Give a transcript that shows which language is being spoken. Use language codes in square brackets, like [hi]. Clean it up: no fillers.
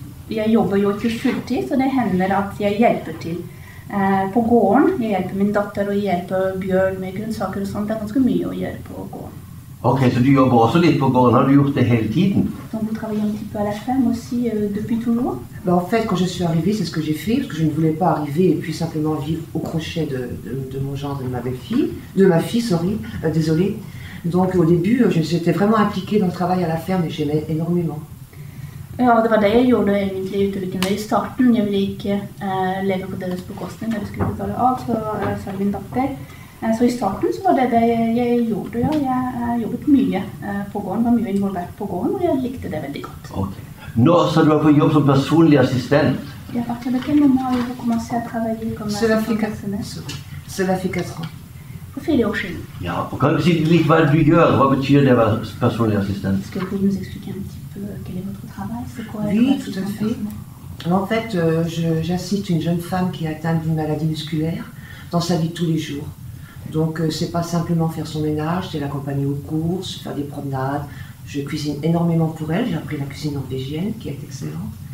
[no] Jeg jobber jo ikke fulltid, så det hender at jeg hjelper til på gården. Jeg hjelper min datter og hjelper Bjørn med grønnsaker og sånt. Det er ganske mye å gjøre på gården. Ok, så du jobber også litt på gården. Har du gjort det hele tiden? [fr] Donc vous travaillez un petit peu à la ferme aussi depuis toujours? En fait, quand je suis arrivée, c'est ce que j'ai fait, parce que je ne voulais pas arriver et puis simplement vivre au crochet de mon gendre et de ma belle-fille, de ma fille, désolée. Donc au début, j'étais vraiment impliquée dans le travail à la ferme et j'aimais énormément. [no] Ja, det var det jeg gjorde egentlig utelukkende i starten. Jeg ville ikke leve på deres bekostning når jeg skulle betale alt for min datter. Så i starten så var det jeg gjorde. Ja. Jeg jobbet mye på gården, var mye involvert på gården, og jeg likte det veldig godt. Okay. Nå så du var på jobb som personlig assistent? [fr] Ja, à partir de quel moment avez-vous commencé à travailler comme assistant personnel? Cela fait 4 ans. [no] For 4 år siden. Ja, og kan du si litt hva du gjør? Hva betyr det å være personlig assistent? [fr] Est-ce que vous pouvez nous expliquer un petit peu quel est votre travail? C'est quoi? Oui, tout à fait. En fait, j'assiste une jeune femme qui est atteinte d'une maladie musculaire dans sa vie de tous les jours. Donc, c'est pas simplement faire son ménage, c'est l'accompagner aux courses, faire des promenades. Je cuisine énormément pour elle, j'ai appris la cuisine norvégienne qui est excellente.